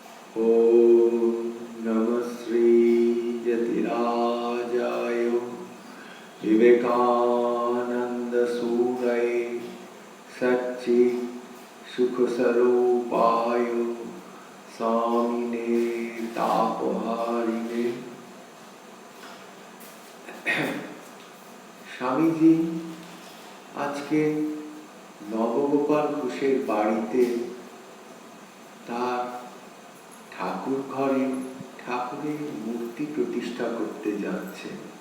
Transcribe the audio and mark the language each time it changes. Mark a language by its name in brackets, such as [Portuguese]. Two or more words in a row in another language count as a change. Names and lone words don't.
[Sanskrit] ओम नमः श्री यतिराजाय विवेकानंद सूरये सच्चित् सुख स्वरूपाय स्वामिने तापहारिणे। [Bangla] স্বামীজি আজকে নবগোপাল ঘোষের বাড়িতে তার ঠাকুর ঘরে ঠাকুরের মূর্তি প্রতিষ্ঠা করতে যাচ্ছেন।